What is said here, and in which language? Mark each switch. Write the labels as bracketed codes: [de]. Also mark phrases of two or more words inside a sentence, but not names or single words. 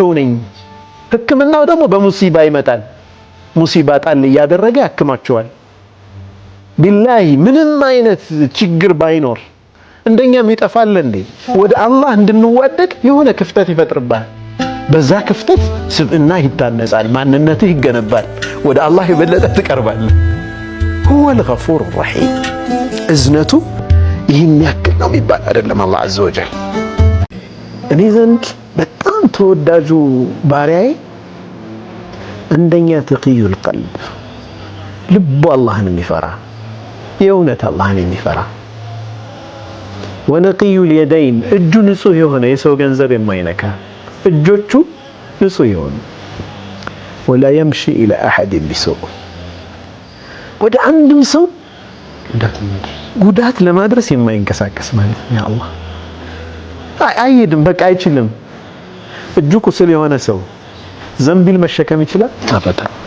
[am] ነኝ ህክምናው ደግሞ በሙሲባ ይመጣል ሙሲባ ጣል ያደረገ ያክማቸዋል ቢላሂ ምንም አይነት ችግር ባይኖር እንደኛም ይጠፋል እንዴ ወደ አላህ እንድንዋደቅ የሆነ ክፍተት ይፈጥርባል በዛ ክፍተት ስብዕና ይታነጻል ማንነትህ ይገነባል ወደ አላህ የበለጠ ትቀርባለህ [ar] هو الغفور الرحيم [am] እዝነቱ ይህን ያክል ነው የሚባል አይደለም አላህ [ar] عز وجل [am] እኔ ዘንድ በጣም ተወዳጁ ባሪያዬ እንደኛ [ar] تقي القلب [am] ልቡ አላህን የሚፈራ የእውነት አላህን የሚፈራ [ar] ونقي اليدين [am] እጁ ንጹህ የሆነ የሰው ገንዘብ የማይነካ እጆቹ ንጹህ የሆኑ [ar] ولا يمشي إلى أحد بسوء [am] ወደ አንድም ሰው ጉዳት ለማድረስ የማይንቀሳቀስ ማለት ነው አላህ አይሄድም በቃ አይችልም እጁ ቁስል የሆነ ሰው ዘንቢል መሸከም ይችላል አፈታ